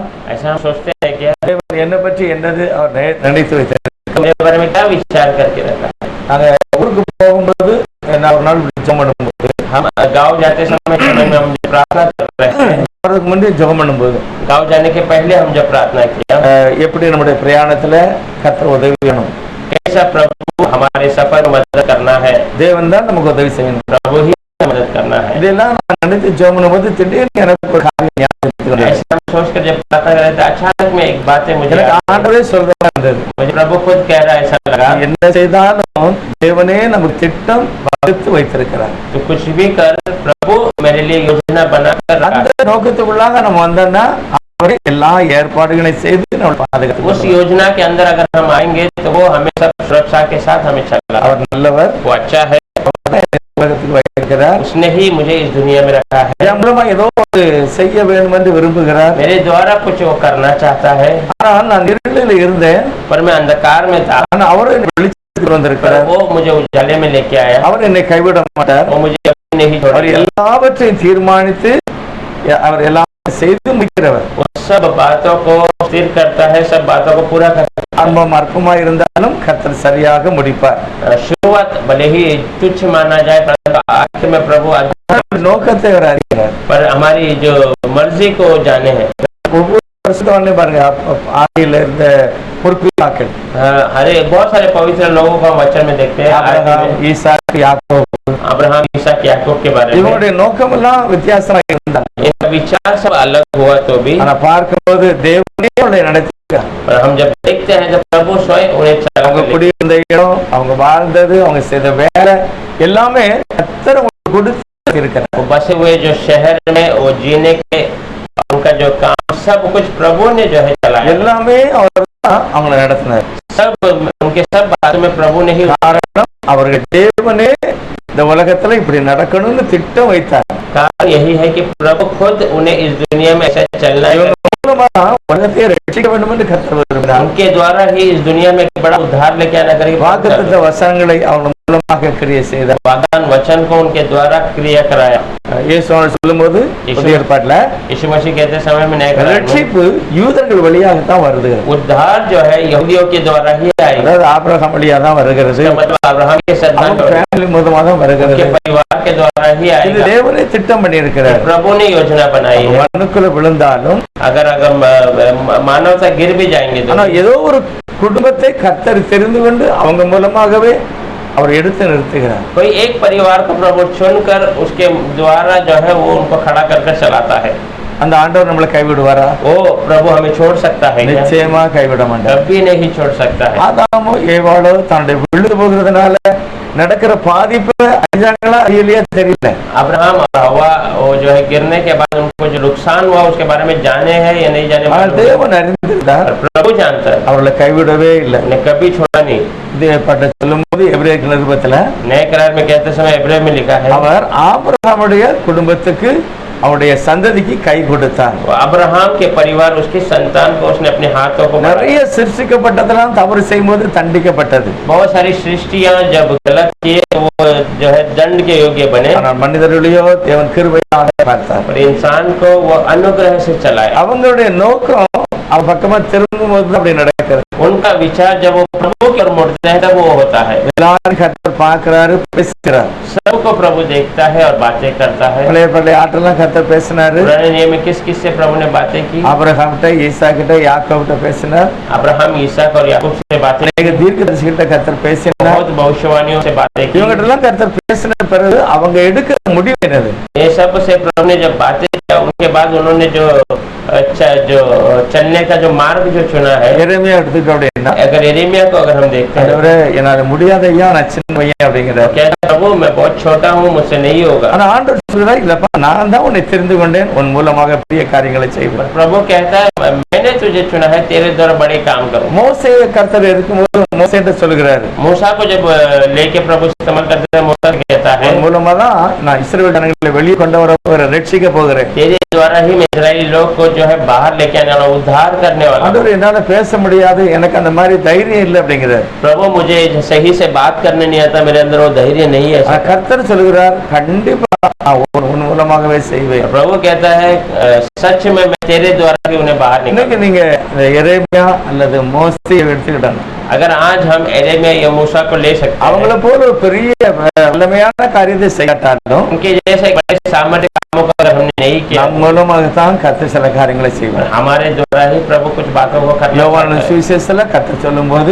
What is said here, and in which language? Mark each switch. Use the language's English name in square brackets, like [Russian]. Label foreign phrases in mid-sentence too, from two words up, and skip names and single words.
[Hindi] ऐसा हम सोचते हैं क्या? [Tamil] தேவன் என்னை பற்றி என்னது அவர் நினைத்து வைத்தார். [Hindi] मेरे बारे में क्या विचार करके रखा है। [Tamil] நாங்க ஊருக்கு போகும்போது நான் ஒரு நாள் ஜெபம் பண்ணும்போது, [Hindi] हम गाँव जाते समय में हम जब प्रार्थना कर रहे हैं, [Tamil] அதுக்கு முன்னாடி ஜெபம் பண்ணும்போது [Hindi] गाँव जाने के पहले हम जब प्रार्थना किया, [Tamil] எப்படி நம்முடைய பிரயாணத்துல கர்த்தர் உதவி வேணும். [Hindi] कैसा प्रभु हमारे सफर में मदद करना है। [Tamil] தேவன் தான் நமக்கு உதவி செய்யணும். [Hindi] प्रभु ही मदद करना है। [Tamil] இதெல்லாம் நான் நினைத்து ஜெபம் பண்ணும்போது திடீர்னு எனக்கு ஒரு காரியம் ஞாபகத்துக்கு வந்தது. [Hindi] ऐसा हम सोच कर जब प्रार्थना कर रहे थे, अचानक में एक बात है मुझे [Tamil] எனக்கு ஆண்டவரே சொல்றதா இருந்தது. [Hindi] मुझे प्रभु खुद कह रहा है, ऐसा लगा [Tamil] என்ன செய்தாலும் தேவனே நமக்கு திட்டம் வகுத்து வைத்திருக்கிறார். [Hindi] तो कुछ भी कर, प्रभु मेरे लिए योजना बनाकर रखा [Tamil] அந்த [Hindi] है। [Tamil] நோக்கத்துக்குள்ளாக நம்ம வந்தோம்னா அவரே எல்லா ஏற்பாடுகளையும் செய்து நம்ம பாதுகாத்து [Hindi] उस योजना के अंदर अगर हम आएंगे तो वो हमें सब सुरक्षा के साथ हमें चला। [Tamil] அவர் நல்லவர், [Hindi] वो अच्छा है, [Tamil] உலகத்துக்கு வைத்திருக்கிறார். [Hindi] उसने ही मुझे इस दुनिया में रखा है। [Tamil] என் மூலமா ஏதோ ஒரு செய்ய வேண்டும் என்று விரும்புகிறார். [Hindi] मेरे द्वारा कुछ वो करना चाहता है, [Tamil] ஆனால் நான் இருளில் இருந்தேன், [Hindi] पर मैं अंधकार में था, [Tamil] ஆனா அவரும் என்னை வெளிச்சத்துக்கு [Hindi] पर [Tamil] வந்திருக்கிறார். [Hindi] वो मुझे उजाले में लेके आया। [Tamil] அவர் என்னை கைவிட மாட்டார். [Hindi] वो मुझे कभी नहीं [Tamil] அவர் [Hindi] छोड़ेगा। [Tamil] எல்லாவற்றையும் தீர்மானித்து அவர் எல்லாம் செய்து முடிக்கிறவர். [Hindi] वो सब बातों को स्थिर करता है, सब बातों को पूरा करता [Tamil] ஆரம்பம் அற்பமா இருந்தாலும் கர்த்தர் சரியாக முடிப்பார். [Hindi] है। शुरुआत भले ही तुच्छ माना जाए, परंतु आखिर में प्रभु [Tamil] நோக்கத்தை அவர் அறிகிறார். [Hindi] पर हमारी जो मर्जी को जाने हैं। [Tamil] ஒவ்வொரு வருஷத்தோடனே பாருங்க, ஆதியில இருந்த பொறுப்பிலாக்கள், [Hindi] हरे बहुत सारे पवित्र लोगों को हम वचन में देखते हैं। [Tamil] ஆபிரகாம், ஈசாக்கு, யாக்கோபு, [Hindi] अब्राहम, ईसाक, याकूब के बारे में [Tamil] இவங்களுடைய நோக்கம் எல்லாம் வித்தியாசமா இருந்தாங்க. [Hindi] इनका विचार सब अलग हुआ तो भी, [Tamil] ஆனா பார்க்கும்போது தேவனே அவங்களை நடத்திருக்கார். [Hindi] पर हम जब देखते हैं जब प्रभु स्वयं उन्हें चला [Tamil] அவங்க [Hindi] कर [Tamil] குடியிருந்த இடம், அவங்க வாழ்ந்தது, அவங்க செய்த வேலை எல்லாமே கர்த்தர் அவங்களுக்கு கொடுத்து இருக்கிறார். [Hindi] वो बसे हुए जो शहर में वो जीने के उनका जो काम सब कुछ प्रभु ने जो है चलाया। [Tamil] எல்லாமே அவர் தான் அவங்களை நடத்தினார். [Hindi] सब उनके सब बातों में प्रभु ने ही [Tamil] காரணம் அவர்கள் தேவனே இந்த உலகத்துல இப்படி நடக்கணும்னு திட்டம் வைத்தார். [Hindi] कारण यही है कि प्रभु खुद उन्हें इस दुनिया में ऐसा चलना है। [Tamil] இவங்க மூலமா உலகத்தை ரட்சிக்க வேண்டும் என்று கர்த்தர் விரும்பினார். [Hindi] उनके द्वारा ही इस दुनिया में एक बड़ा उद्धार लेके आना करेगी. [Tamil] வாக்குத்தத்த வசனங்களை அவங்க மூலமாக கிரியை செய்தார். [Hindi] वाग्दान वचन को उनके द्वारा क्रिया कराया. [Tamil] இயேசு சொல்லும்போது புதிய ஏற்பாட்டுல [Hindi] यीशु मसीह कहते समय में नए करार में [Tamil] ரட்சிப்பு யூதர்கள் வழியாகத்தான் வருது. [Hindi] उद्धार जो है यहूदियों के द्वारा ही आएगा. [Tamil] அதாவது ஆபிரகாம் வழியா தான் வருகிறது. [Hindi] मतलब अब्राहम के संतान [Tamil] ஃபேமிலி மூலமா தான் வருகிறது. [Hindi] परिवार के द्वारा ही [Tamil] இது [Hindi] आएगा. [Tamil] தேவனே திட்டம் பண்ணி இருக்கிறார். [Hindi] प्रभु ने योजना बनाई है. [Tamil] மண்ணுக்குள்ள விழுந்தாலும் [Hindi] अगर मानवता गिर भी जाएंगे तो [Tamil] ஆனா ஏதோ ஒரு குடும்பத்தை கர்த்தர் தெரிந்து கொண்டு அவங்க மூலமாகவே அவர் எடுத்து நிறுத்துகிறார். [Hindi] कोई एक परिवार को प्रभु चुनकर उसके द्वारा जो है वो उनको खड़ा करके चलाता है. [Tamil] அந்த ஆண்டவர் நம்மளை கைவிடுவாரா? [Hindi] वो प्रभु हमें छोड़ सकता है क्या? [Tamil] நிச்சயமா கைவிட மாட்டார். [Hindi] कभी नहीं छोड़ सकता है. [Tamil] ஆதாமோ ஏவாளோ தன்னுடைய விழுந்து போகிறதுனால நடக்கிற பாதிப்பு அறிஞ்சாங்களா அறியலையா தெரியல. [Hindi] अब्राहम और हवा वो जो है गिरने के बाद उनको जो नुकसान हुआ उसके बारे में जाने हैं या नहीं जाने [Tamil] ஆனால் தேவன் அறிந்திருந்தார். [Hindi] प्रभु जानता है. [Tamil] அவர்களை கைவிடவே இல்லை. [Hindi] उन्हें कभी छोड़ा नहीं. [Tamil] இதே பட்ட சொல்லும்போது எபிரேயர் நிருபத்துல [Hindi] नए करार में कहते समय इब्राहिम में लिखा है [Tamil] அவர் ஆபிரகாமுடைய குடும்பத்துக்கு அவருடைய சந்ததிக்கு கை கொடுத்தார். [Hindi] अब्राहम के परिवार उसकी संतान को उसने अपने हाथों को [Tamil] நிறைய சிருஷ்டிக்கப்பட்டதெல்லாம் தவறு செய்யும்போது தண்டிக்கப்பட்டது. [Hindi] बहुत सारी सृष्टियां जब गलत किए वो जो है दंड के योग्य बने. [Tamil] ஆனால் மனிதர்களையோ தேவன் கிருபையாக பார்த்தார். [Hindi] और इंसान को वो अनुग्रह से चलाया. [Tamil] அவங்களுடைய நோக்கம் அவ பக்கமா திரும்பும் போது அப்படி நடக்கிறது. [Hindi] उनका विचार जब वो प्रभु की ओर मुड़ते हैं तब वो होता है. [Tamil] எல்லாரும் கர்த்தர் பார்க்கிறாரு, பேசுகிறார். [Hindi] सबको प्रभु देखता है और बातें करता है. [Tamil] பழைய பழைய ஆட்டெல்லாம் கர்த்தர் பேசினாரு. [Hindi] पुराने नियम में किस किस से प्रभु ने बातें की? [Tamil] ஆபிரகாம்கிட்ட, ஈசாக்கிட்ட, யாக்கோபிட்ட பேசினார். [Hindi] अब्राहम, ईसाक और याकूब से बातें की. [Tamil] அநேக தீர்க்கதரிசிகிட்ட கர்த்தர் பேசினார். [Hindi] बहुत भविष्यवाणियों से बातें की. [Tamil] இவங்கிட்ட எல்லாம் கர்த்தர் பேசின பிறகு அவங்க எடுக்கிற முடிவு என்னது? [Hindi] ये सब से प्रभु ने जब बातें किया उनके बाद उन्होंने जो चलने का जो मार्ग जो चुना है. [Tamil] எரேமியா எடுத்துக்கிட்டோம் அப்படின்னா, [Hindi] अगर यिर्मयाह को अगर हम देखते हैं [Tamil] ஆண்டவரே என்னால முடியாத ஐயா, நான் சின்ன பையன் அப்படிங்கிறார். [Hindi] कहता प्रभु मैं बहुत छोटा हूँ, मुझसे नहीं होगा. [Tamil] ஆனா ஆண்டவர் சொல்றார், இல்லப்பா நான் தான் உன்னை தெரிந்து கொண்டேன், உன் மூலமாக பெரிய காரியங்களை செய்வேன். [Hindi] प्रभु कहता है मैंने तुझे चुना है, तेरे द्वारा बड़े काम करो. [Tamil] மோசேயை கர்த்தர் இருக்கும்போது மோசேட்ட சொல்கிறாரு, [Hindi] मूसा को जब लेके प्रभु इस्तेमाल करते हैं, मूसा कहता है [Tamil] உன் மூலமா தான் நான் இஸ்ரவேல் ஜனங்களை வெளியே கொண்டு வர போகிறேன், ரட்சிக்க போகிறேன். [Hindi] तेरे द्वारा ही मैं इस्राएली लोग को जो है बाहर लेके आने वाला, उद्धार करने वाला. [Tamil] ஆண்டவர் என்னால பேச முடியாது, எனக்கு அந்த மாதிரி தைரியம் இல்லை அப்படிங்கிறார். [Hindi] प्रभु मुझे सही से बात करने नहीं आता, मेरे अंदर वो धैर्य नहीं है. [Tamil] கர்த்தர் சொல்கிறார், கண்டிப்பா உன் மூலமாகவே செய்வேன். [Hindi] प्रभु कहता है सच में मैं तेरे द्वारा ही उन्हें बाहर निकाल. [Tamil] இன்னைக்கு நீங்க எரேமியா அல்லது மோசேயை எடுத்துக்கிட்டாங்க, [Hindi] अगर आज हम यिर्मयाह या मूसा को ले सकते हैं, [Tamil] அவங்கள போல ஒரு பெரிய வல்லமையான காரியத்தை செய்யாட்டாலும் [Hindi] उनके जैसे बड़े सामर्थ्य कामों को अगर हमने नहीं किया, [Tamil] நம் மூலமாகத்தான் கர்த்தர் சில காரியங்களை செய்வார். [Hindi] हमारे द्वारा ही प्रभु कुछ बातों को करना [Tamil] யோவான் [Hindi] चाहता है. [Tamil] சுவிசேஷத்துல கர்த்தர் சொல்லும்போது,